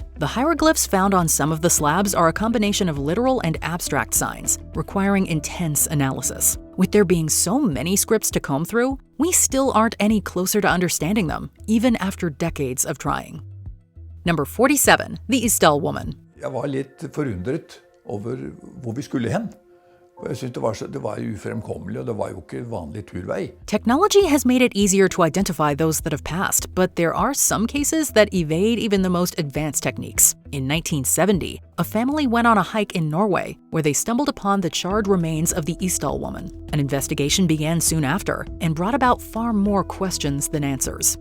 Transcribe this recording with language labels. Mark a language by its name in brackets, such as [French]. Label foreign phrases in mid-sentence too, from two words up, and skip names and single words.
[English] The hieroglyphs found on some of the slabs are a combination of literal and abstract signs, requiring intense analysis. With there being so many scripts to comb through, we still aren't any closer to understanding them, even after decades of trying. Number 47, the Isdal woman. [Norwegian] Jeg var litt forundret over hvor vi skulle hen. Jeg synes det var ufremkommelig, og det var jo ikke vanlig turvei. [English] Technology has made it easier to identify those that have passed, but there are some cases that evade even the most advanced techniques. In 1970, a family went on a hike in Norway where they stumbled upon the charred remains of the Isdal woman. An investigation began soon after and brought about far more questions than answers.